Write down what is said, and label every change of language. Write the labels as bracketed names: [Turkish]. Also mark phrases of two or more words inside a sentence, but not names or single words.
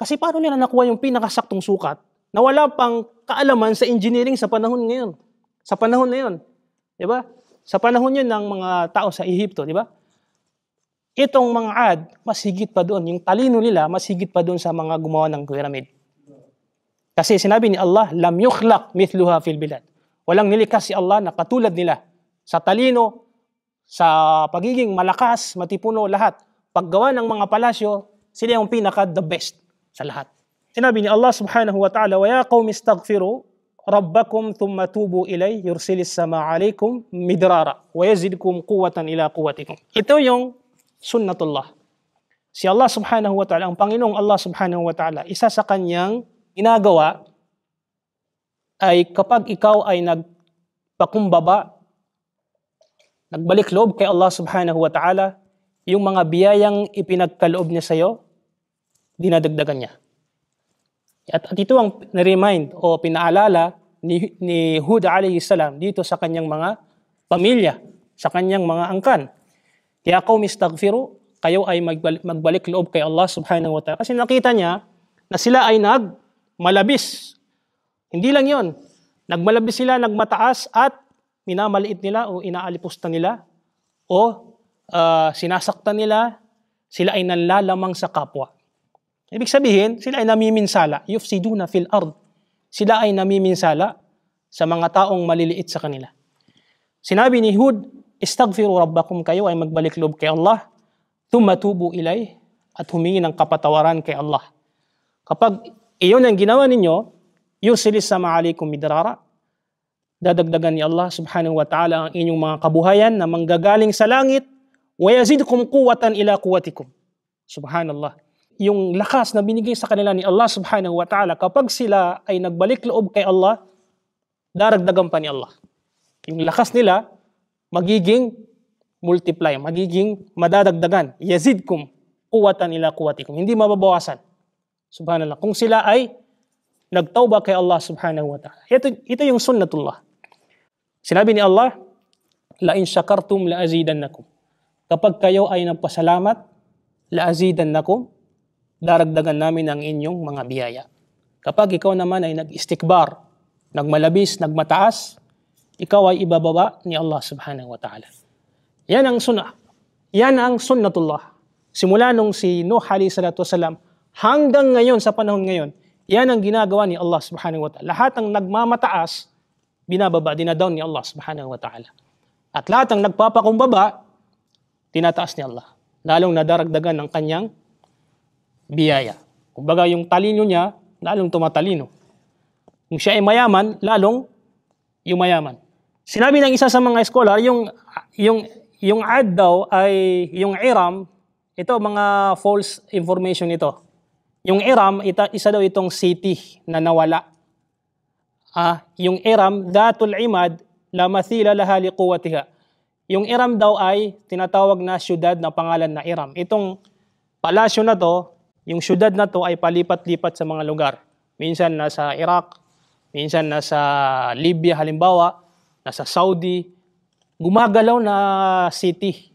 [Filipino] Kasi paano nila nakuha yung pinakasaktong sukat na wala pang kaalaman sa engineering sa panahon ngayon? Sa panahon na yun. Di ba? Sa panahon yun ng mga tao sa Ehipto, di ba? Itong mga Ad, mas higit pa doon. Yung talino nila, mas higit pa doon sa mga gumawa ng pyramid. Kasi sinabi ni Allah, [Arabic] لم يخلق مثلها في البلاد. [Filipino] Walang nilikas si Allah na katulad nila. Sa talino, sa pagiging malakas, matipuno, lahat. Paggawa ng mga palasyo, sila yung the best sa lahat. Sinabi ni Allah [Arabic] سبحانه وتعالى, ويا قوم استغفروا ربكم ثم توبوا إليه يرسل السماء عليكم مدرارا ويزدكم قوة إلى قوتكم. [Filipino] Ito yung sunnatullah. Si Allah [Arabic] سبحانه وتعالى, [Filipino] ang Panginoong Allah [Arabic] سبحانه وتعالى, [Filipino] isa sa kanyang ginagawa ay kapag ikaw ay nagpakumbaba, nagbalik loob kay Allah [Arabic] سبحانه وتعالى, [Filipino] yung mga biyayang ipinagkaloob niya sa iyo, dinadagdagan niya. At ito ang na-remind o pinaalala ni Hud [Arabic] عليه السلام [Filipino] dito sa kanyang mga pamilya, sa kanyang mga angkan. Kaya [Arabic] قومي استغفروا, [Filipino] kayo ay magbalik loob kay Allah [Arabic] سبحانه وتعالى. [Filipino] Kasi nakita niya na sila ay nagmalabis. Hindi lang yon, nagmalabis sila, nagmataas at minamaliit nila o inaalipusta nila o sinasaktan nila, sila ay nanlalamang sa kapwa. Ibig sabihin, sila ay namiminsala. [Arabic] يفسدون في الأرض. [Filipino] Sila ay namiminsala sa mga taong maliliit sa kanila. Sinabi ni Hud, [Arabic] استغفروا ربكم, [Filipino] kayo ay magbalik loob kay Allah, [Arabic] ثم توبوا إليه, [Filipino] at humingi ng kapatawaran kay Allah. Kapag iyon ang ginawa ninyo, [Arabic] يرسل السماء عليكم مدرارا, [Filipino] dadagdagan ni Allah [Arabic] سبحانه وتعالى [Filipino] ang inyong mga kabuhayan na manggagaling sa langit, [Arabic] ويزدكم قوة إلى قوتكم. [Filipino] Subhanallah. Yung lakas na binigay sa kanila ni Allah [Arabic] سبحانه وتعالى, [Filipino] kapag sila ay nagbalik loob kay Allah, daragdagan pa ni Allah. Yung lakas nila, magiging multiply, magiging madadagdagan. [Arabic] يزدكم قوة إلى قوتكم. [Filipino] Hindi mababawasan. Subhanallah. Kung sila ay nagtauba kay Allah [Arabic] سبحانه وتعالى. [Filipino] Ito yung sunnatullah. Sinabi ni Allah, [Arabic] لئن شكرتم لأزيدنكم. [Filipino] Kapag kayo ay nagpasalamat, [Arabic] لأزيدنكم, [Filipino] daragdagan namin ang inyong mga biyaya. Kapag ikaw naman ay nag-istikbar, nagmalabis, nagmataas, ikaw ay ibababa ni Allah [Arabic] سبحانه وتعالى. [Filipino] Yan ang sunnah. Yan ang sunnatullah. Simula nung si Nuh [Arabic] عليه الصلاة والسلام, [Filipino] hanggang ngayon, sa panahon ngayon, yan ang ginagawa ni Allah [Arabic] سبحانه وتعالى. [Filipino] Lahat ng nagmamataas, binababa, dinadown ni Allah [Arabic] سبحانه وتعالى. [Filipino] At lahat ng nagpapakumbaba, tinataas ni Allah. Lalong nadaragdagan ng kanyang biyaya. Kumbaga yung talino niya, lalong tumatalino. Kung siya ay mayaman, lalong yumayaman. Sinabi ng isa sa mga scholar, yung Ad daw ay, yung Iram, ito mga [English] false information [Filipino] ito. Yung Iram, isa daw itong city na nawala. Yung Iram, [Arabic] ذات العماد لا مثيل لها لقوتها. [Filipino] Yung Iram daw ay tinatawag na syudad na pangalan na Iram. Itong palasyo na to, yung syudad na to ay palipat-lipat sa mga lugar. Minsan nasa Iraq, minsan nasa Libya halimbawa, nasa Saudi. Gumagalaw na city.